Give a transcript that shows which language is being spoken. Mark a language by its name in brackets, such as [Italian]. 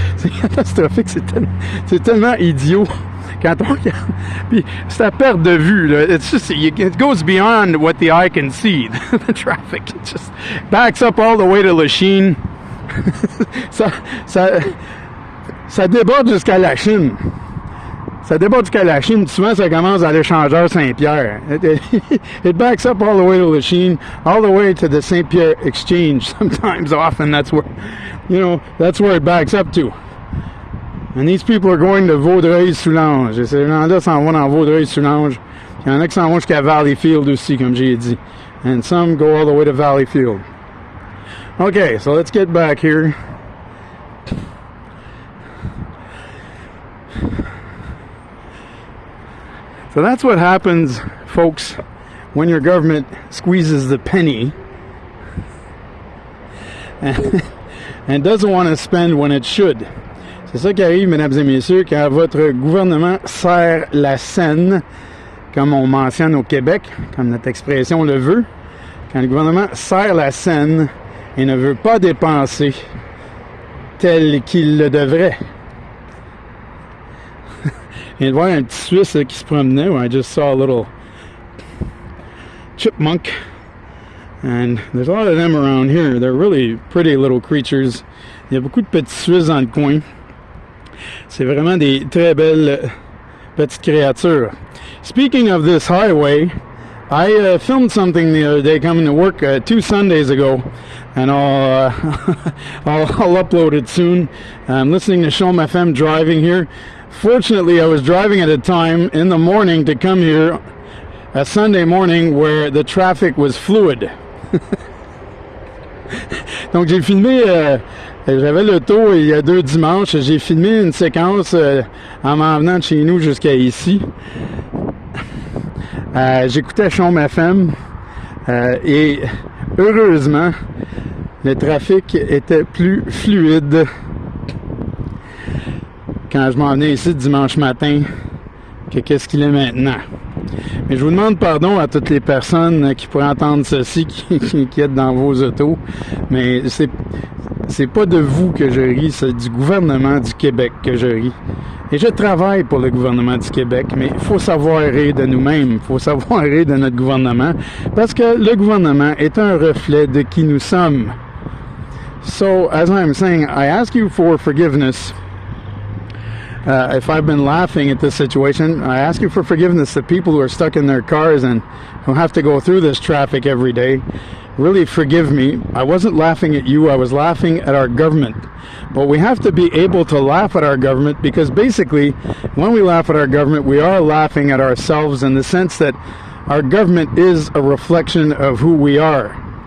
[French] C'est catastrophique, c'est tellement idiot quand on regarde. Puis c'est à perte de vue, là. [English] It's just, it goes beyond what the eye can see. The traffic, it just backs up all the way to Lachine. [French] ça déborde jusqu'à la Chine. Ça déborde jusqu'à la Chine. Souvent, ça commence à l'échangeur Saint-Pierre. [English] It backs up all the way to Lachine, all the way to the Saint-Pierre Exchange. Sometimes, often, that's where it backs up to. And these people are going to Vaudreuil-Soulanges. [French] Et ces gens-là s'en vont dans Vaudreuil-Soulanges. Il y en a qui s'en vont jusqu'à Valleyfield aussi, comme j'ai dit. [English] And some go all the way to Valleyfield. Okay, so let's get back here. So that's what happens, folks, when your government squeezes the penny and doesn't want to spend when it should. [French] C'est ça qui arrive, mesdames et messieurs, quand votre gouvernement serre la scène, comme on mentionne au Québec, comme notre expression le veut. Quand le gouvernement serre la scène et ne veut pas dépenser tel qu'il le devrait. Et de voir un petit Suisse qui se promenait, [English] I just saw a little chipmunk, and there's a lot of them around here. They're really pretty little creatures. [French] Il y a beaucoup de petits Suisses dans le coin. C'est vraiment des très belles petites créatures. [English] Speaking of this highway, I filmed something the other day coming to work 2 Sundays ago, and I'll upload it soon. I'm listening to Chaume FM driving here. Fortunately, I was driving at a time in the morning to come here, a Sunday morning, where the traffic was fluid. [French] Donc j'ai filmé, j'avais l'auto il y a 2 dimanches, j'ai filmé une séquence en m'en venant de chez nous jusqu'à ici. J'écoutais Chaume FM et heureusement, le trafic était plus fluide quand je m'en venais ici dimanche matin que qu'est-ce qu'il est maintenant. Mais je vous demande pardon à toutes les personnes qui pourraient entendre ceci, qui êtes dans vos autos, mais c'est pas de vous que je ris, c'est du gouvernement du Québec que je ris. Et je travaille pour le gouvernement du Québec, mais il faut savoir rire de nous-mêmes, il faut savoir rire de notre gouvernement, parce que le gouvernement est un reflet de qui nous sommes. [English] So, as I'm saying, I ask you for forgiveness if I've been laughing at this situation, I ask you for forgiveness. The people who are stuck in their cars and who have to go through this traffic every day, really forgive me. I wasn't laughing at you, I was laughing at our government. But we have to be able to laugh at our government, because basically when we laugh at our government, we are laughing at ourselves, in the sense that our government is a reflection of who we are.